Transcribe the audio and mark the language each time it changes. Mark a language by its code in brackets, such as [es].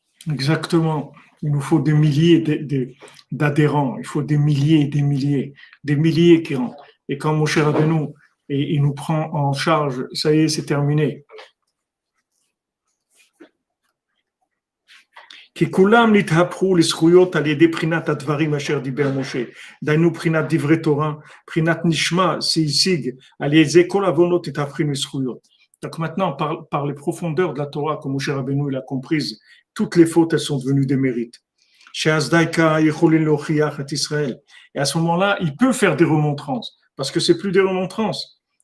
[fr] Exactement. Il nous faut des milliers d'adhérents. Il faut des milliers qui rentrent. Et quand Moshe Rabbeinu, il nous prend en charge, ça y est, c'est terminé. [he] כי כולם נתהפכו לזכויות על ידי בחינת הדברים אשר דיבר משה. דהיינו בחינת דברי תורה, בחינת נשמה שהשיג, על ידי כל עוונות התהפכים לזכויות. [fr] Donc maintenant, par les profondeurs de la Torah, comme Moshe Rabbeinu il a comprise, toutes les fautes, elles sont devenues des mérites. Et à ce moment-là, il peut faire des remontrances, parce que c'est plus des remontrances.